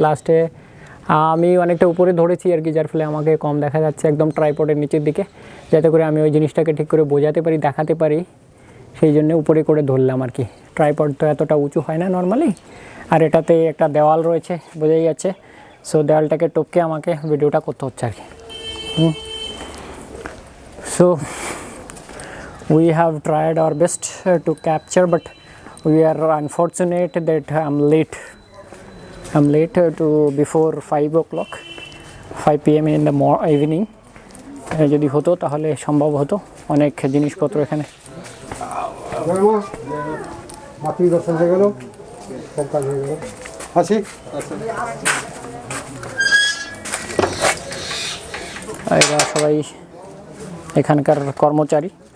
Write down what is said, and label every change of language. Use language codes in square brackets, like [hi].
[bn] লাস্টে আমি অনেকটা উপরে ধরেছি আর কি, যার ফলে আমাকে কম দেখা যাচ্ছে একদম ট্রাইপডের নিচের দিকে, যাতে করে আমি ওই জিনিসটাকে ঠিক করে বোঝাতে পারি, দেখাতে পারি। সেই জন্য উপরে করে ধরলাম আর কি। ট্রাইপড তো এতটা উঁচু হয় না নর্মালি। আর এটাতে একটা দেওয়াল রয়েছে, বোঝাই যাচ্ছে। সো দেওয়ালটাকে টপকে আমাকে ভিডিওটা করতে হচ্ছে আর কি। [en] So we have tried our best to capture, but we are unfortunate that I'm late to before 5 o'clock, 5 p.m. in the evening. [bn] যদি হতো তাহলে সম্ভব হতো, অনেক জিনিসপত্র এখানে। মাতৃ দর্শন হয়ে গেল, সব কাজ হয়ে গেল। আসি, এরা সবাই এখানকার কর্মচারী।